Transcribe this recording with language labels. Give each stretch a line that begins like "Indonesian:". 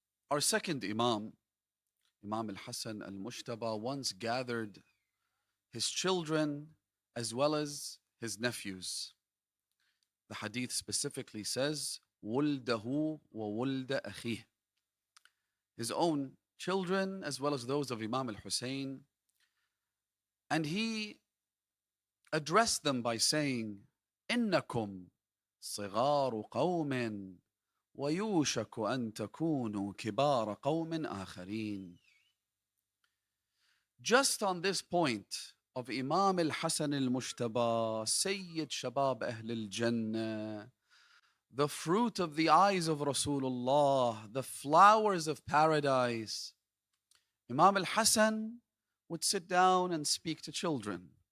English: Our second Imam, Imam al-Hasan al-Mushtaba, once gathered his children as well as his nephews. The hadith specifically says,
Arabic: وَلْدَهُ وَوَلْدَ أَخِيهِ,
English: his own children as well as those of Imam al-Hussain. And he addressed them by saying,
Arabic: إِنَّكُمْ صِغَارُ قَوْمٍ وَيُوشَكُ أَن تَكُونُوا كِبَارَ قَوْمٍ آخَرِينَ.
English: Just on this point of Imam al-Hasan al-Mushtaba, Sayyid Shabab Ahl al-Jannah, the fruit of the eyes of Rasulullah, the flowers of paradise, Imam al-Hasan would sit down and speak to children.